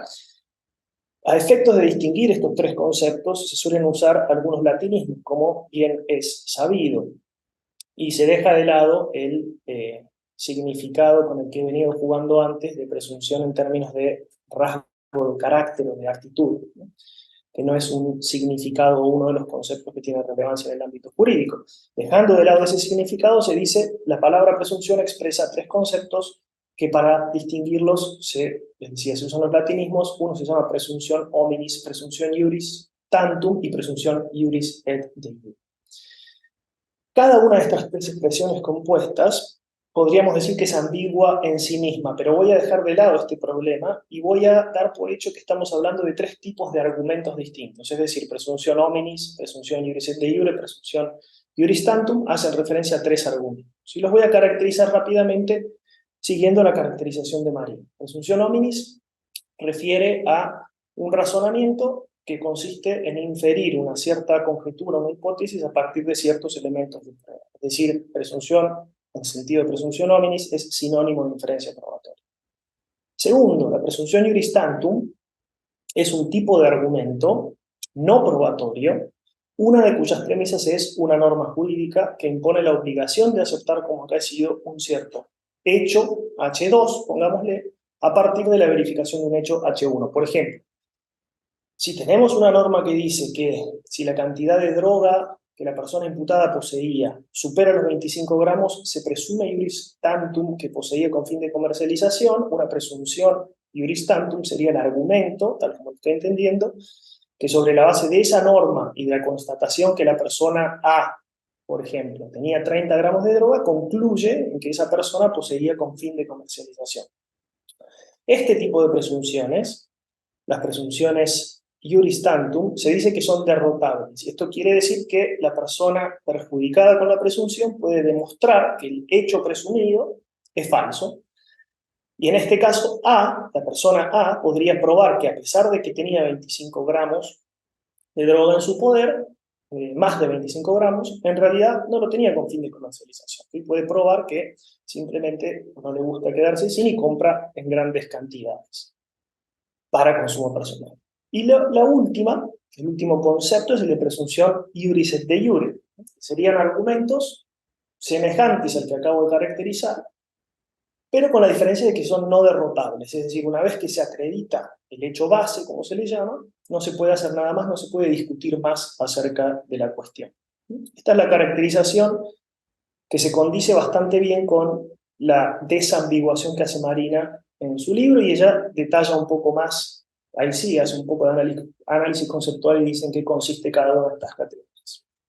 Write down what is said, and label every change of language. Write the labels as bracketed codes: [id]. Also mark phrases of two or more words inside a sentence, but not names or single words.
[es] A efectos de distinguir estos tres conceptos se suelen usar algunos latinismos, como bien es sabido, y se deja de lado el significado con el que he venido jugando antes de presunción en términos de rasgo de carácter o de actitud, ¿no? Que no es un significado o uno de los conceptos que tiene relevancia en el ámbito jurídico. Dejando de lado ese significado, se dice la palabra presunción expresa tres conceptos que para distinguirlos, les decía, se usan los latinismos. Uno se llama presunción hominis, presunción [la] iuris tantum [es] y presunción [la] iuris et de iure. [es] Cada una de estas tres expresiones compuestas podríamos decir que es ambigua en sí misma, pero voy a dejar de lado este problema y voy a dar por hecho que estamos hablando de tres tipos de argumentos distintos, es decir, presunción hominis, presunción [la] iuris et de iure, [es] presunción [la] iuris tantum, [es] hacen referencia a tres argumentos. Y los voy a caracterizar rápidamente siguiendo la caracterización de María. Presunción hominis refiere a un razonamiento que consiste en inferir una cierta conjetura, una hipótesis a partir de ciertos elementos de prueba. Es decir, presunción, en sentido de presunción hominis, es sinónimo de inferencia probatoria. Segundo, la presunción [la] iuris tantum [es] es un tipo de argumento no probatorio, una de cuyas premisas es una norma jurídica que impone la obligación de aceptar como acaecido un cierto hecho, H2, pongámosle, a partir de la verificación de un hecho H1. Por ejemplo, si tenemos una norma que dice que si la cantidad de droga que la persona imputada poseía supera los 25 gramos, se presume [la] iuris tantum [es] que poseía con fin de comercialización. Una presunción [la] iuris tantum [es] sería el argumento, tal como lo estoy entendiendo, que sobre la base de esa norma y de la constatación que la persona A, por ejemplo, tenía 30 gramos de droga, concluye en que esa persona poseía con fin de comercialización. Este tipo de presunciones, las presunciones [la] iuris tantum, [es] se dice que son derrotables. Y esto quiere decir que la persona perjudicada con la presunción puede demostrar que el hecho presumido es falso. Y en este caso, la persona A, podría probar que a pesar de que tenía 25 gramos de droga en su poder, más de 25 gramos, en realidad no lo tenía con fin de comercialización. Y puede probar que simplemente no le gusta quedarse sin y compra en grandes cantidades para consumo personal. Y la última, el último concepto es el de presunción [la] iuris et de iure. [es] Serían argumentos semejantes al que acabo de caracterizar, pero con la diferencia de que son no derrotables. Es decir, una vez que se acredita el hecho base, como se le llama, no se puede hacer nada más, no se puede discutir más acerca de la cuestión. Esta es la caracterización que se condice bastante bien con la desambiguación que hace Marina en su libro, y ella detalla un poco más, ahí sí, hace un poco de análisis conceptual y dice en qué consiste cada una de estas categorías.